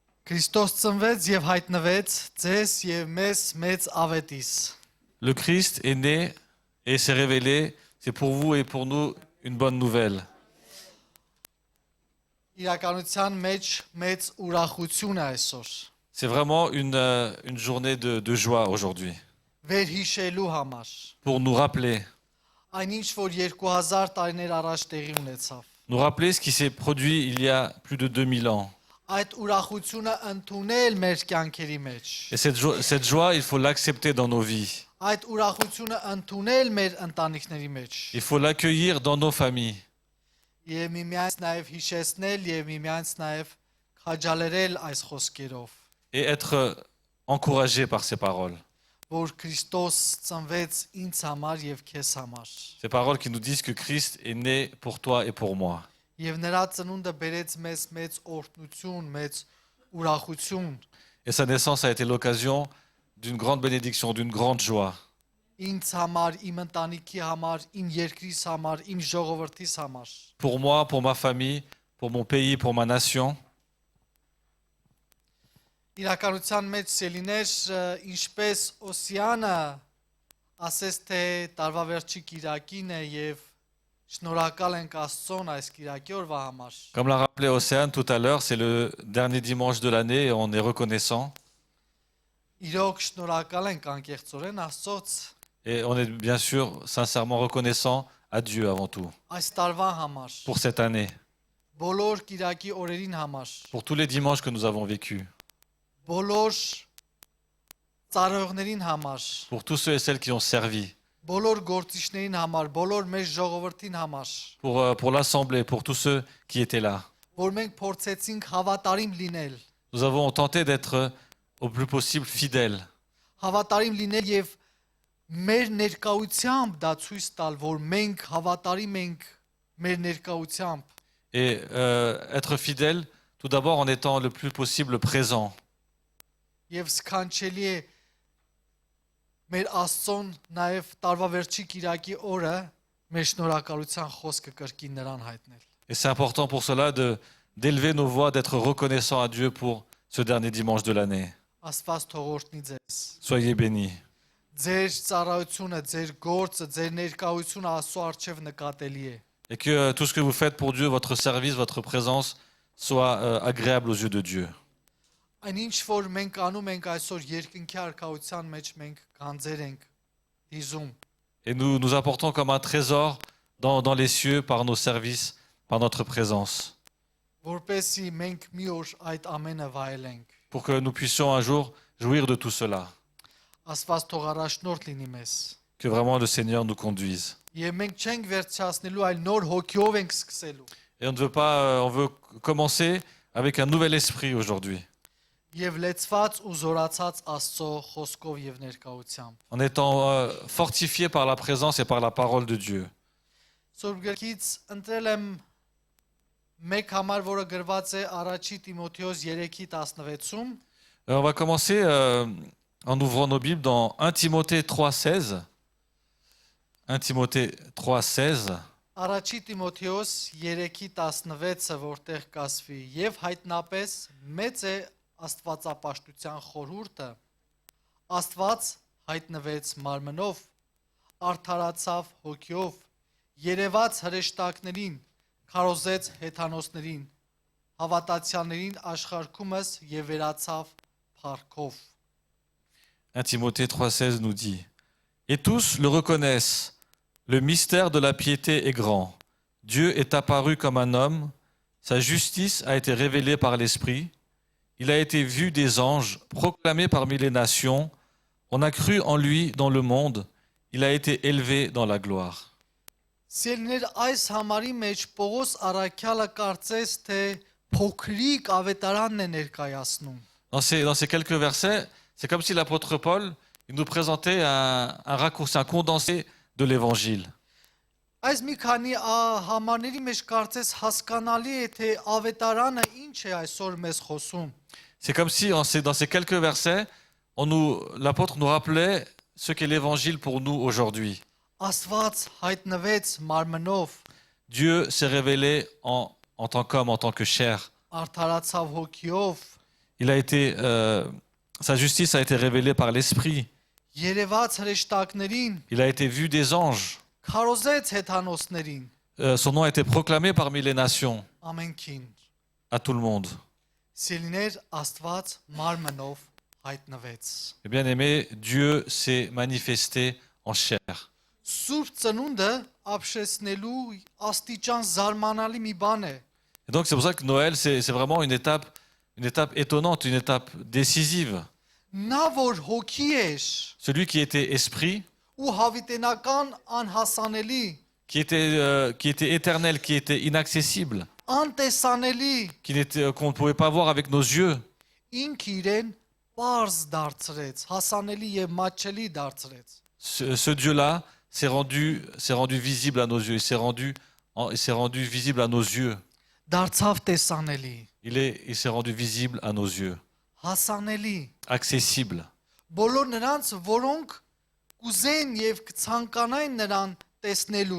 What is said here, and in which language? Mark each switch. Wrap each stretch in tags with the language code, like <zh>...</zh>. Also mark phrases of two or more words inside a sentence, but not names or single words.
<hy>Քրիստոս ծնվեց եւ հայտնվեց ձեզ եւ մեզ մեծ ավետիս։</hy> <fr>Le Christ est né et s'est révélé. C'est pour vous et pour nous une bonne nouvelle.</fr> <hy>Իրականության մեջ մեծ ուրախություն է այսօր։</hy> <fr>C'est vraiment une journée de joie aujourd'hui.</fr> <hy>Վերհիշելու համար։</hy> <fr>Pour nous rappeler.</fr> <hy>Այնինչ որ 2000 տարիներ առաջ տեղի ունեցավ։</hy> <fr>Nous rappeler ce qui s'est produit il y a plus de 2000 ans.</fr> <hy>Այդ ուրախությունը ընդունել մեր կյանքերի մեջ։</hy> <fr>Et cette joie, il faut l'accepter dans nos vies.</fr> <hy>Այդ ուրախությունը ընդունել մեր ընտանիքների մեջ։</hy> <fr>Il faut l'accueillir dans nos familles.</fr> <hy>Եվ միմյանց նաև հիշեցնել եւ միմյանց նաև քաջալերել այս խոսքերով,</hy> <fr>Et être encouragé par ces paroles.</fr> <hy>որ Քրիստոս ծնվեց ինձ համար եւ քեզ համար։</hy> <fr>Ces paroles qui nous disent que Christ est né pour toi et pour moi.</fr> <hy>Եվ նրա ծնունդը բերեց մեզ մեծ օրհնություն, մեծ ուրախություն։</hy> <fr>Et sa naissance a été l'occasion d'une grande bénédiction, d'une grande joie.</fr> <hy>Ինձ համար, իմ ընտանիքի համար, իմ երկրիս համար, իմ ժողովրդիս համար։</hy> <fr>Pour moi, pour ma famille, pour mon pays, pour ma nation.</fr> <hy>Իրականության մեջ սելիներ, ինչպես Օսիանը ասես թե տարվա վերջի կիրակին է եւ շնորհակալ ենք Աստծուն այս կիրակի օրվա համար։</hy> <fr>Comme l'a rappelé Océane tout à l'heure, c'est le dernier dimanche de l'année et on est reconnaissant.</fr> <hy>Իրոք շնորհակալ ենք անկեղծորեն Աստծոց</hy> <fr>Et on est bien sûr sincèrement reconnaissant à Dieu avant tout.</fr> <hy>այս տարվա համար,</hy> <fr>Pour cette année,</fr> <hy>բոլոր կիրակի օրերին համար,</hy> <fr>pour tous les dimanches que nous avons vécus,</fr> <hy>բոլոր ծառայողներին համար,</hy> <fr>pour tous ceux et celles qui ont servi,</fr> <hy>բոլոր գործիչներին համար, բոլոր մեր ժողովրդին համար,</hy> <fr>pour l'Assemblée, pour tous ceux qui étaient là.</fr> <hy>որ մենք փորձեցինք հավատարիմ լինել,</hy> <fr>Nous avons tenté d'être au plus possible fidèles.</fr> <hy>հավատարիմ լինել եւ մեր ներկայությամբ դա ցույց տալ, որ մենք հավատարիմ ենք մեր ներկայությամբ,</hy> <fr>Et être fidèles, tout d'abord en étant le plus possible présent.</fr> <hy>եւ սքանչելի է մեր Աստծուն նաեւ տարվա վերջի կիրակի օրը մեր շնորհակալության խոսքը կրկին նրան հայտնել։</hy> <fr>Et c'est important pour cela d'élever nos voix, d'être reconnaissant à Dieu pour ce dernier dimanche de l'année.</fr> <hy>Աստված թողորտնի ձեզ։</hy> <fr>Soyez bénis.</fr> <hy>Ձեր ծառայությունը, ձեր գործը, ձեր ներկայությունը Աստծո առջև նկատելի է։</hy> <fr>Et que tout ce que vous faites pour Dieu, votre service, votre présence, soit agréable aux yeux de Dieu.</fr> <hy>Այնինչ որ մենք անում ենք այսօր երկնքի արքայության մեջ մենք գանձեր ենք դիզում։</hy> <fr>Et nous apportons comme un trésor dans les cieux par nos services, par notre présence.</fr> <hy>Որպեսզի մենք մի օր այդ ամենը վայելենք։</hy> <fr>Pour que nous puissions un jour jouir de tout cela.</fr> <hy>Աստված թող առաջնորդ լինի մեզ։</hy> <fr>Que vraiment le Seigneur nous conduise.</fr> <hy>Եվ մենք չենք վերջացնելու, այլ նոր հոգիով ենք սկսելու։</hy> <fr>Et on ne veut pas, on veut commencer avec un nouvel esprit aujourd'hui.</fr> <hy>Եվ լեցված ու զորացած Աստծո խոսքով եւ ներկայությամբ։</hy> <fr>En étant fortifié par la présence et par la parole de Dieu.</fr> <hy>Սուրբգրքից ընտրել եմ մեկ համար, որը գրված է Առաջի Տիմոթեոս 3:16-ում։</hy> <fr>On va commencer en ouvrant nos Bibles dans 1 Timothée 3,16. 1 Timothée 3,16.</fr> <hy>Առաջի Տիմոթեոս 3:16-ը որտեղ կասվի. Եվ հայտնապես մեծ է Աստվածապաշտության խորհուրդը։ Աստված հայտնվեց մարմնով, արդարացավ հոգիով, երևաց հրեշտակներին, քարոզեց հեթանոսներին, հավատացյալներին աշխարհքումս եւ վերացավ փառքով։</hy> <fr>1 Timothée 3,16 nous dit: Et tous le reconnaissent, le mystère de la piété est grand. Dieu est apparu comme un homme, sa justice a été révélée par l'Esprit, il a été vu des anges, proclamé parmi les nations, on a cru en lui dans le monde, il a été élevé dans la gloire.</fr> <hy>Սիրելիներ, այս համարի մեջ Պողոս առաքյալը կարծես թե փոքրիկ ավետարանն է ներկայացնում։</hy> <fr>Dans ces quelques versets, c'est comme si l'apôtre Paul il nous présentait un raccourci, un condensé de l'évangile.</fr> <hy>Այս մի քանի համարների մեջ կարծես հասկանալի է թե ավետարանը ինչ է այսօր մեզ խոսում։</hy> <fr>C'est comme si dans ces quelques versets, l'apôtre nous rappelait ce qu'est l'évangile pour nous aujourd'hui.</fr> <hy>Աստված հայտնվեց մարմնով,</hy> <fr>Dieu s'est révélé en tant qu'homme, en tant que chair.</fr> <hy>արդարացավ հոգիով,</hy> <fr>sa justice a été révélée par l'Esprit.</fr> <hy>երևաց հրեշտակներին,</hy> <fr>Il a été vu des anges.</fr> <hy>քարոզեց հեթանոսներին,</hy> <fr>Son nom a été proclamé parmi les nations,</fr> <hy>ամենքին։</hy> <fr>à tout le monde.</fr> <hy>Սիրիներ Աստված մարմնով հայտնվեց։</hy> <fr>Et bien aimé, Dieu s'est manifesté en chair.</fr> <hy>Սուրբ ծնունդը ապշեցնելու աստիճան զարմանալի մի բան է։</hy> <fr>Et donc c'est pour ça que Noël, c'est vraiment une étape étonnante, une étape décisive.</fr> <hy>Նա որ հոգի էր</hy> <fr>Celui qui était esprit,</fr> <hy>ու հավիտենական անհասանելի,</hy> <fr>qui était éternel, qui était inaccessible,</fr> <hy>անտեսանելի,</hy> <fr>qu'on ne pouvait pas voir avec nos yeux.</fr> <hy>ինք իրեն པարզ դարձրեց, հասանելի եւ մատչելի դարձրեց։</hy> <fr>Ce Dieu-là s'est rendu visible à nos yeux. Il s'est rendu visible à nos yeux.</fr> <hy>Դարձավ տեսանելի,</hy> <fr>Il s'est rendu visible à nos yeux.</fr> <hy>հասանելի,</hy> <fr>Accessible.</fr> <hy>բոլոր նրանց, որոնք կուզեն եւ կցանկանային նրան տեսնելու</hy>